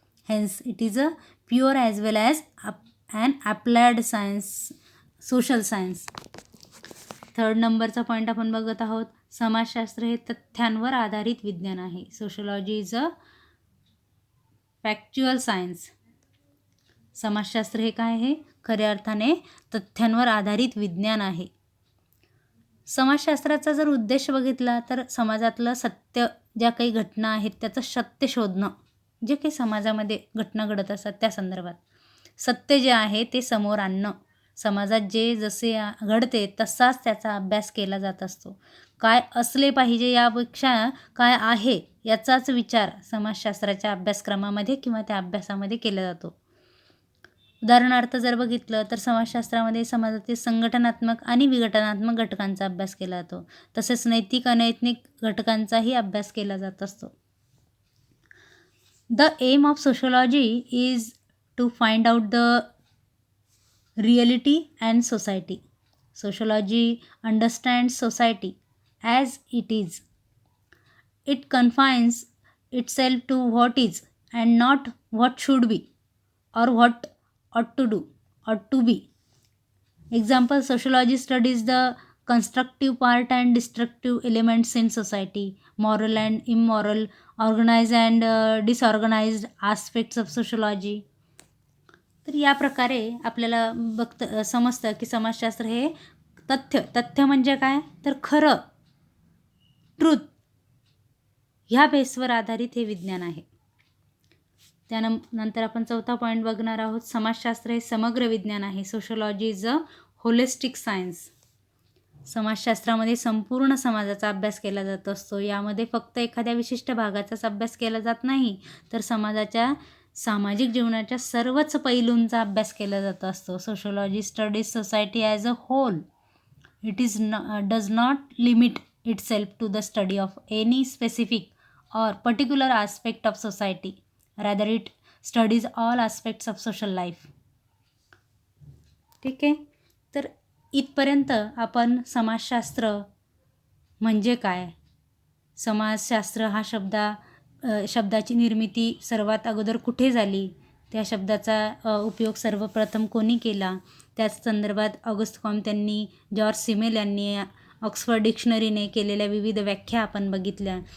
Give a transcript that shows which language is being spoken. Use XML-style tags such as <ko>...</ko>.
<en>Hence, it is a pure as well as an applied science, social science.</en> <mr>3rd नंबरचा point आपण बघत आहोत. समाजशास्त्र हे तथ्यांवर आधारित विज्ञान आहे.</mr> <en>Sociology is a factual science.</en> <mr>समाजशास्त्र हे काय आहे? खऱ्या अर्थाने तथ्यांवर आधारित विज्ञान आहे. समाजशास्त्राचा जर उद्देश बघितला तर समाजातलं सत्य, ज्या काही घटना आहेत त्याचं सत्य शोधणं, जे काही समाजामध्ये घटना घडत असतात त्या संदर्भात सत्य जे आहे ते समोर आणणं. समाजात जे जसे घडते तसाच त्याचा अभ्यास केला जात असतो. काय असले पाहिजे यापेक्षा काय आहे याचाच विचार समाजशास्त्राच्या अभ्यासक्रमामध्ये किंवा त्या अभ्यासामध्ये केला जातो. उदाहरणार्थ जर बघितलं तर समाजशास्त्रामध्ये समाजातील संघटनात्मक आणि विघटनात्मक घटकांचा अभ्यास केला जातो. तसेच नैतिक अनैतिक घटकांचाही अभ्यास केला जात असतो.</mr> <en>The aim of sociology is to find out the reality and society. Sociology understands society as it is. It confines itself to what is and not what should be or what ought to do or to be. Example, sociology studies the constructive part and destructive elements in society, moral and immoral, organized and disorganized aspects of sociology.</en> <mr>तर या प्रकारे आपल्याला समजतं की समाजशास्त्र हे तथ्य म्हणजे काय तर खरं, ट्रूथ, ह्या बेसवर आधारित हे विज्ञान आहे. त्यानंतर आपण 4था पॉईंट बघणार आहोत. समाजशास्त्र हे समग्र विज्ञान आहे.</mr> <en>Sociology is a holistic science.</en> <mr>समाजशास्त्रामध्ये संपूर्ण समाजाचा अभ्यास केला जात असतो. यामध्ये फक्त एखाद्या विशिष्ट भागाचाच अभ्यास केला जात नाही, तर समाजाच्या सामाजिक जीवनाच्या सर्वच पैलूंचा अभ्यास केला जात असतो.</mr> <en>Sociology studies society as a whole. It does not limit itself to the study of any specific or particular aspect of society. Rather, it studies all aspects of social life.</en> <mr>ठीक आहे. तर इथपर्यंत आपण समाजशास्त्र म्हणजे काय, समाजशास्त्र हा शब्दाची निर्मिती सर्वात अगोदर कुठे झाली, त्या शब्दाचा उपयोग सर्वप्रथम कोणी केला, त्याच संदर्भात ऑगस्ट कॉम्ट यांनी, जॉर्ज सिमेल यांनी ऑक्सफर्ड डिक्शनरीने केलेल्या विविध व्याख्या आपण बघितल्या.</mr>